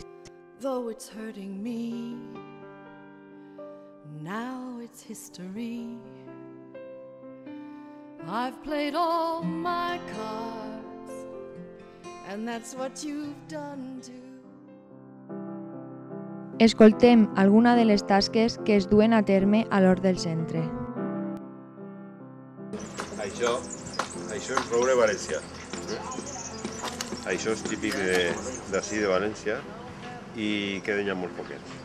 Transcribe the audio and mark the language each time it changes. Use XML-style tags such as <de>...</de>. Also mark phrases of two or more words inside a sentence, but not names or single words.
<en>Though it's hurting me, now it's history. I've played all my cards, and that's what you've done too.</en> <ca>Escoltem alguna de les tasques que es duen a terme a l'hort del centre. Això és roure valencià. Això és típic d'ací de València i queden ja molt poquets.</ca>